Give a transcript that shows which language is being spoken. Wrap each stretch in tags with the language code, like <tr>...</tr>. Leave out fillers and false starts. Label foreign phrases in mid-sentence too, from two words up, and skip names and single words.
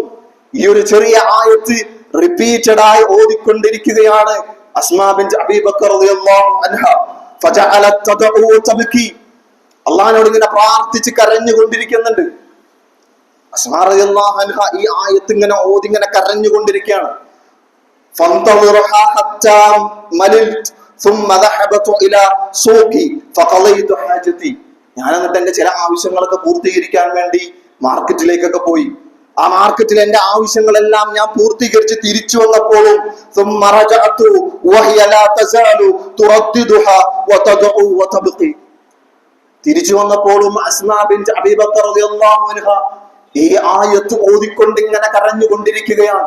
<ml>ഈ ഒരു ചെറിയ ആയത്ത് റിപ്പീറ്റഡ് ആയി ഓതിക്കൊണ്ടിരിക്കുകയാണ് അസ്മാ ബിൻത് അബീ ബക്കർ</ml> <ar>رضي الله عنها. فجعلت تدعو تبكي,</ar> <ml>അല്ലാഹുവിനോട് ഇങ്ങനെ പ്രാർത്ഥിച്ച് കരഞ്ഞുകൊണ്ടിരിക്കുന്നുണ്ട്. അസ്മാ</ml> <ar>رضي الله عنها</ar> <ml>ഈ ആയത്ത് ഇങ്ങനെ ഓതി ഇങ്ങനെ കരഞ്ഞുകൊണ്ടിരിക്കുകയാണ്.</ml> <ar>فانتظرتها حتى مللت ثم ذهبت الى سوقي فقضيت حاجتي.</ar> <ml>ഞാൻ എന്നിട്ട് എന്റെ ചില ആവശ്യങ്ങളൊക്കെ പൂർത്തീകരിക്കാൻ വേണ്ടി മാർക്കറ്റിലേക്കൊക്കെ പോയി. ആ മാർക്കറ്റിൽ എന്റെ ആവശ്യങ്ങളെല്ലാം ഞാൻ പൂർത്തീകരിച്ച് തിരിച്ചു വന്നപ്പോഴും തിരിച്ചു വന്നപ്പോഴും അസ്മാ ബിൻത് അബീ ബക്കർ</ml> <ar>رضي الله عنها</ar> <ml>ഈ ആയത്ത് ഓതിക്കൊണ്ട് ഇങ്ങനെ കരഞ്ഞുകൊണ്ടിരിക്കുകയാണ്.</ml>